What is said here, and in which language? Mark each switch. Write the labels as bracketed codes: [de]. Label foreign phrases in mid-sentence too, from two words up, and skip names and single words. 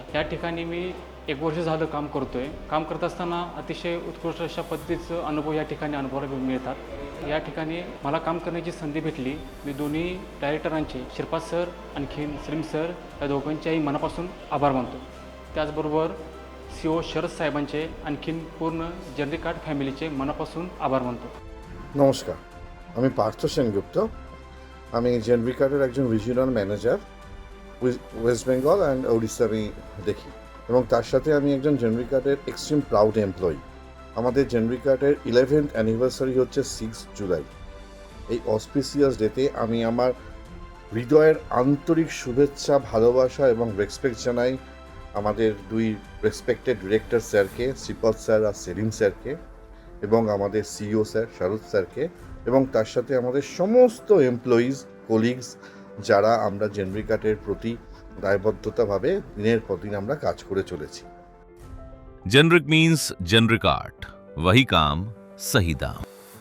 [mr] या ठिकाणी मी 1 वर्ष झालं काम करतोय. काम करत असताना अतिशय उत्कृष्ट अशा पद्धतीचं अनुभव या ठिकाणी अनुभवायला मिळतात. या ठिकाणी मला काम करण्याची संधी भेटली. मी दोन्ही डायरेक्टरांचे, श्रीपाद सर आणखीन सलीम सर, या दोघांच्याही मनापासून आभार मानतो. त्याचबरोबर CEO शरद साहेबांचे आणखीन पूर्ण जनरिकार्ड फॅमिलीचे मनापासून आभार मानतो. [bn] নমস্কার, আমি পার্থ সেনগুপ্ত. আমি জেনরিকার্ডের একজন [en] regional manager West Bengal and Odisha [bn] আমি দেখি, এবং তার সাথে আমি একজন জেনরিকার্ডের [en] extreme proud employee. [bn] আমাদের জেনরিকার্ডের 11th অ্যানিভার্সারি হচ্ছে 6 জুলাই. এই [en] auspicious day [bn] আমি আমার হৃদয়ের আন্তরিক শুভেচ্ছা, ভালোবাসা এবং রেসপেক্ট জানাই আমাদের 2 [en] respected director [bn] স্যারকে, শ্রীপদ স্যার আর সেলিম স্যারকে, এবং আমাদের সিইও স্যার শারদ স্যারকে এবং তার সাথে আমাদের সমস্ত [en] employees colleagues [bn] যারা আমরা জেনারিকাটের প্রতি দায়বদ্ধতাভাবে দিনের পর দিন আমরা কাজ করে চলেছি। [en] generic means generic art, [hi] वही काम सही दाम।